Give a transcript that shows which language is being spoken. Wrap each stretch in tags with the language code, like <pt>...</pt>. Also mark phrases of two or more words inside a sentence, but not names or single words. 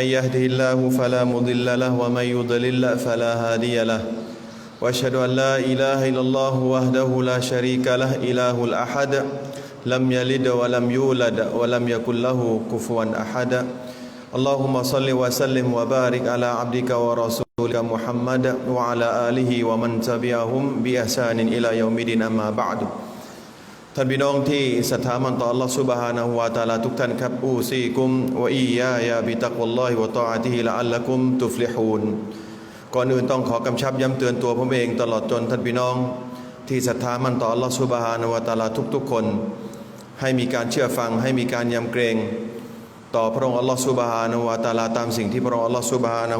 <ar>يهده الله فلا مضل له ومن يضلل فلا هادي له وأشهد أن لا إله إلا الله وحده لا شريك له إله الأحد لم يلد ولم يولد ولم يكن له كفوا أحد اللهم صل وسلم وبارك على عبدك ورسولك محمد وعلى آله ومن تبعهم بإحسان إلى يوم الدين أما بعد</ar> <th>ท่านพี่น้องที่ศรัทธามั่นต่อ Allah</th> <ar>سبحانه وتعالى</ar> <th>ทุกท่านครับอูซี</th> <ar>كم وإياي بتقوى الله وطاعته لعلكم تفلحون</ar> <th>ก่อนอื่นต้องขอกำชับย้ำเตือนตัวผมเองตลอดจนท่านพี่น้องที่ศรัทธามั่นต่อ Allah</th> <ar>سبحانه وتعالى</ar> <th>ทุกๆคนให้มีการเชื่อฟังให้มีการยำเกรงต่อพระองค์</th> <ar>الله سبحانه وتعالى</ar> <th>ตามสิ่งที่พระองค์</th> <ar>الله سبحانه</ar>